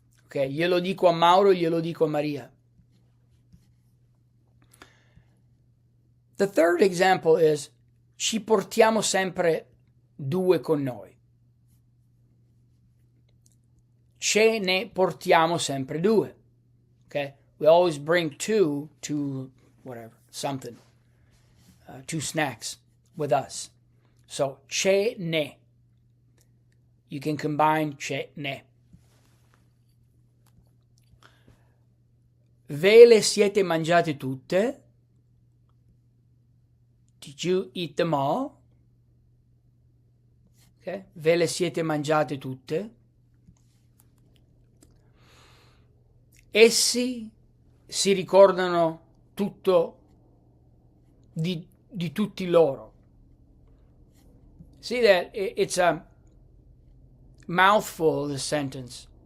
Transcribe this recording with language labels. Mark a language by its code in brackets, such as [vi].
[it] Okay, glielo dico a Mauro, glielo dico a Maria. [en] The third example is [it] ci portiamo sempre due con noi. Ce ne portiamo sempre due. [en] Okay, we always bring two to whatever, something, two snacks with us. So, [it] ce ne. [en] You can combine ce ne. [it] Ve le siete mangiate tutte? [en] Did you eat them all? [it] Okay, ve le siete mangiate tutte? Essi si ricordano tutto di tutti loro. [en] See that it's a mouthful, this sentence.